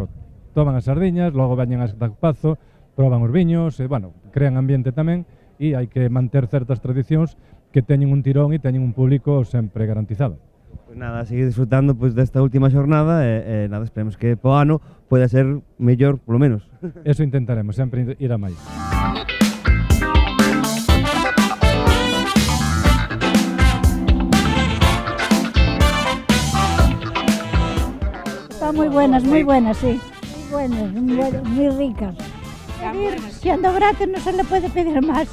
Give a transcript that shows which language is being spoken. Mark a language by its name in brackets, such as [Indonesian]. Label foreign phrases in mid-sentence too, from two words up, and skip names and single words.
[Galician] Toman as sardiñas, logo veñen hasta Pazo, proban os viños, e, bueno, crean ambiente tamén, e hai que manter certas tradicións que teñen un tirón e teñen un público sempre garantizado. Pois nada, seguir disfrutando pois desta última xornada e nada, esperemos que po ano poida ser mellor, polo menos. Eso intentaremos, sempre ir a máis. [Spanish] Están muy buenas, sí. Muy buenas, muy ricas. Siendo gratis no se le puede pedir más.